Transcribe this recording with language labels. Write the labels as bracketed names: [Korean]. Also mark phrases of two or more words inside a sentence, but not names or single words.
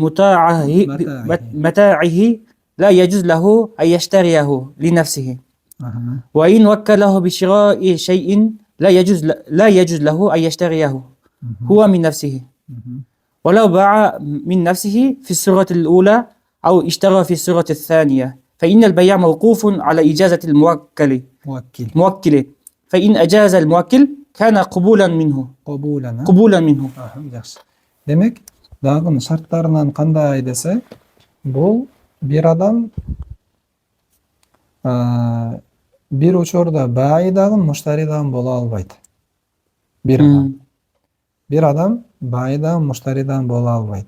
[Arabic] متاعه لا يجوز له أن يشتريه لنفسه، وإن وكله بشراء شيء لا يجوز له أن يشتريه هو من نفسه، ولو باع من نفسه في الصورة الأولى أو اشترى في الصورة الثانية، فإن البيع موقوف على إجازة الموكل، فإن أجاز الموكل كان قبولا منه. [Kyrgyz] Жакшы. Демек, дагы шарттарынан кандай десе, бул бир адам бир учурда бай дагы, муштари дагы боло албайт. Бир адам бай дагы, муштари дагы боло албайт.